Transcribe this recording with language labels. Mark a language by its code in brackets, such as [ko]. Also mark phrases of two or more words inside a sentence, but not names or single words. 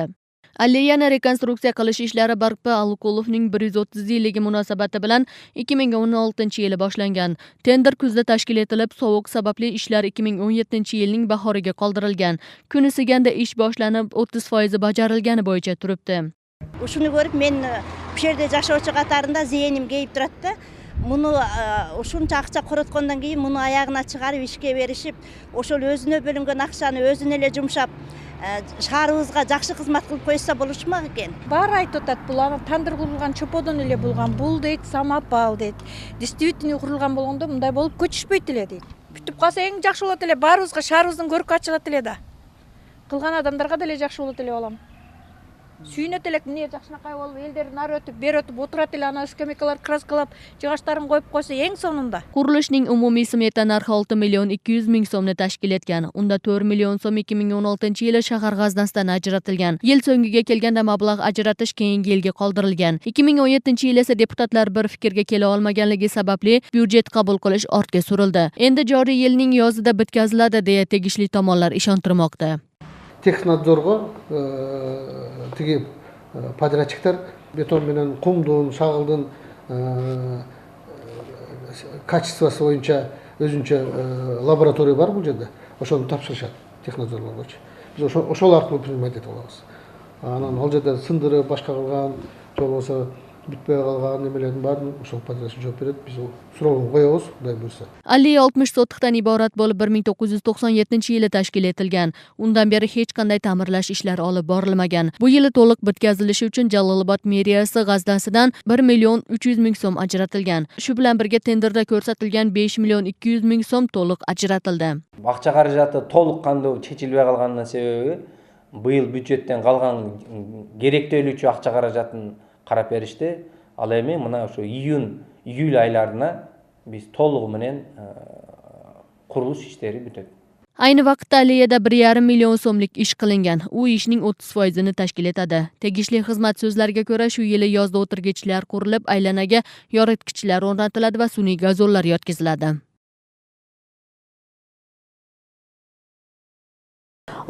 [uz] Alleyani rekonstruksiya qilish ishlari Barpi Alukulovning 130 yilligi munosabati bilan 2016-yili boshlangan. Tender kuzda tashkil etilib, sovuq sababli ishlar 2017-yilning bahoriga qoldirilgan. Kun isiganda ish boshlanib, 30% bajarilgani bo'yicha turibdi. [ky] Ушуну көрүп мен пишерде жашоочу катарында зээним кейип турат да. Муну ушунча акча короткондон кийин муну аягына чыгарып ишке беришип, ошол өзүнө бөлүнгөн акчаны өзүнө эле жумшап, шаарыбызга жакшы кызмат кылып койса болушмак экен. Баары айтып атат, бул анан тандыр курулган чоподон эле болгон. Бул дейт, самопал дейт. Действительно курулган болгондо мындай болуп көчүшпөйт эле дейт. Бүтүп калса эң жакшы болот эле, баарыбызга шаарыбыздын көркү ачылат эле да. Кылган адамдарга деле жакшы болот эле балам. Сүйнөт элек эмне жакшынакай болуп элдер нары өтүп, бери өтүп отурат эле, ана скамейкалар краскалап, жыгаштарын коюп койсо эң сонунда. [uz] Qurilishning umumiy smeta narxi 6 million 200 ming so'mni tashkil etgan. Unda 4 million so'm 2016-yili shahar g'aznasidan ajratilgan. Yil so'ngiga kelganda mablag' ajratish keyingi yilga qoldirilgan. 2017-yil esa deputatlar bir fikrga kela olmaganligi sababli byudjet qabul qilish ortga surildi. Endi joriy yilning yozida bitkaziladi deya tegishli tomonlar ishontirmoqda. [ky] Технадзорго тиги подрядчиктер бетон менен кумдун, шагылдын качествосы боюнча өзүнчө лаборатория бар бул жерде. Ошону тапшырышат технадзорлоргочу. Биз ошол аркылуу принимать этип алабыз. Анан ал жерде сындырып, башка кылган, же болбосо бүтпөй калган немелердин баарын ошол подрядчик жооп берет. Биз суроону коебуз, Кудай буйрса. [uz] Alliya 60 sotixdan iborat bo'lib 1997-yili tashkil etilgan. Undan beri hech qanday ta'mirlash ishlari olib borilmagan. Bu yili to'liq bitkazilishi uchun Jalolobod meriyasi g'aznasidan 1 million 300 ming so'm ajratilgan. Shu bilan birga tenderda ko'rsatilgan 5 million 200 ming so'm to'liq ajratildi. [ky] Акча каражаты толук кандуу чечилбей калганын себеби быйыл бюджеттен калган керектөлүүчү акча каражатын карап беришти. Ал эми мына ошо июль айларына biz толугу менен курулуш иштери бүтөт. [uz] Ayni vaqtda alleyada 1,5 million so'mlik ish qilingan. U ishning 30%ni tashkil etadi. Tegishli xizmat so'zlariga ko'ra, shu yili yozda o'tirgichlar qurilib, aylanaga yoritgichlar o'rnatiladi va sun'iy gazollar yotkiziladi.